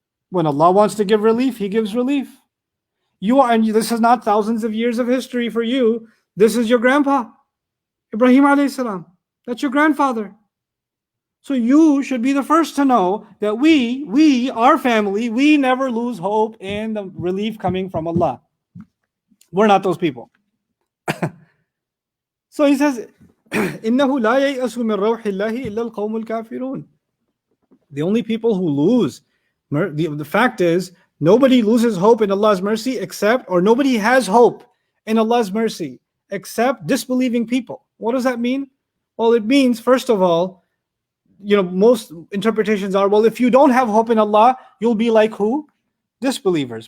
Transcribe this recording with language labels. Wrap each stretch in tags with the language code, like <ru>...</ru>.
<en>When Allah wants to give relief, he gives relief. And this is not thousands of years of history for you. This is your grandpa, Ibrahim alayhi salam. That's your grandfather. So you should be the first to know that we, our family, we never lose hope in the relief coming from Allah. We're not those people. So he says,</en> <ar>إِنَّهُ لَا يَيْأَسُ مِنْ رَوْحِ اللَّهِ إِلَّا الْقَوْمُ الْكَافِرُونَ.</ar> <en>The only people who lose, the fact is, nobody loses hope in Allah's mercy nobody has hope in Allah's mercy except disbelieving people. What does that mean? Well, it means, first of all, most interpretations are, well, if you don't have hope in Allah, you'll be like who? Disbelievers.</en>